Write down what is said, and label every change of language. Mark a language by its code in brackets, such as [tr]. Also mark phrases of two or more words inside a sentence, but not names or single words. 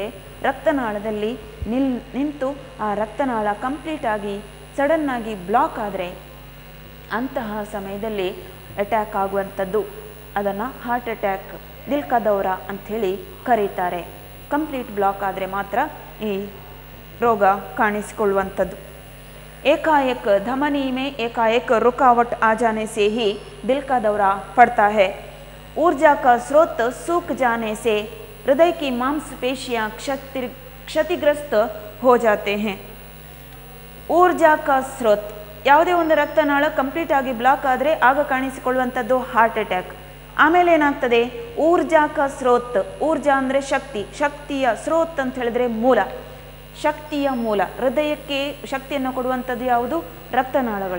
[kn] ರಕ್ತನಾಳದಲ್ಲಿ ನಿಂತು ಆ ರಕ್ತನಾಳ ಕಂಪ್ಲೀಟಾಗಿ ಸಡನ್ನಾಗಿ ಬ್ಲಾಕ್ ಆದರೆ ಅಂತಹ ಸಮಯದಲ್ಲಿ ಅಟ್ಯಾಕ್ ಆಗುವಂಥದ್ದು. ಅದನ್ನು [en] heart attack, [hi] दिल का दौरा [kn] ಅಂಥೇಳಿ ಕರೀತಾರೆ. ಕಂಪ್ಲೀಟ್ ಬ್ಲಾಕ್ ಆದರೆ ಮಾತ್ರ ಈ ರೋಗ ಕಾಣಿಸಿಕೊಳ್ಳುವಂಥದ್ದು. [hi] एकाएक धमनी में एकाएक रुकावट आ जाने से ही दिल का दौरा पड़ता है। ऊर्जा का स्रोत सूख जाने से हृदय की मांसपेशियां क्षतिग्रस्त हो जाते हैं। ऊर्जा का स्रोत, [kn] ಯಾವುದೇ ಒಂದು ರಕ್ತನಾಳ ಕಂಪ್ಲೀಟ್ ಆಗಿ ಬ್ಲಾಕ್ ಆದರೆ ಆಗ ಕಾಣಿಸಿಕೊಳ್ಳುವಂಥದ್ದು [en] heart attack. [kn] ಆಮೇಲೆ ಏನಾಗ್ತದೆ? [hi] ऊर्जा का स्रोत, [kn] ಊರ್ಜಾ ಅಂದರೆ ಶಕ್ತಿ, ಶಕ್ತಿಯ ಸ್ರೋತ್ ಅಂತ ಹೇಳಿದ್ರೆ ಮೂಲ, ಶಕ್ತಿಯ ಮೂಲ. ಹೃದಯಕ್ಕೆ ಶಕ್ತಿಯನ್ನು ಕೊಡುವಂಥದ್ದು ಯಾವುದು? ರಕ್ತನಾಳಗಳು.